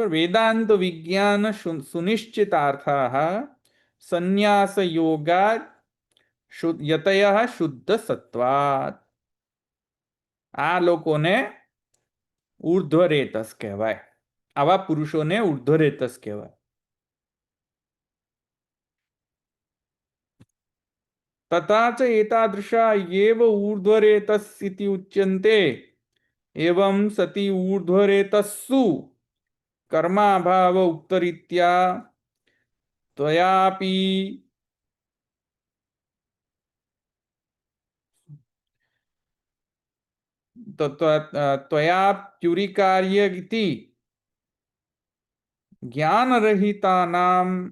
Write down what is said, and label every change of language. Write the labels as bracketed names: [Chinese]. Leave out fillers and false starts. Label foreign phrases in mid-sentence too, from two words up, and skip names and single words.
[Sanskrit] વેદાંત વિજ્ઞાન સુનિશ્ચિતાર્થાઃ સંન્યાસ યોગા યતયઃ શુદ્ધ સત્વાત. [Gujarati] આ લોકોને ઉર્ધ્વરેતસ કહેવાય. આવા પુરુષોને ઉર્ધ્વરેતસ કહેવાય. [Sanskrit] तथा च एतादृशा एव ऊर्ध्वरेतस् इति उच्यन्ते एवं सति ऊर्ध्वरेतस्सु कर्माभाव उक्तरीत्या त्वयापि त्वयाप्युरिकार्य इति ज्ञानरहितानां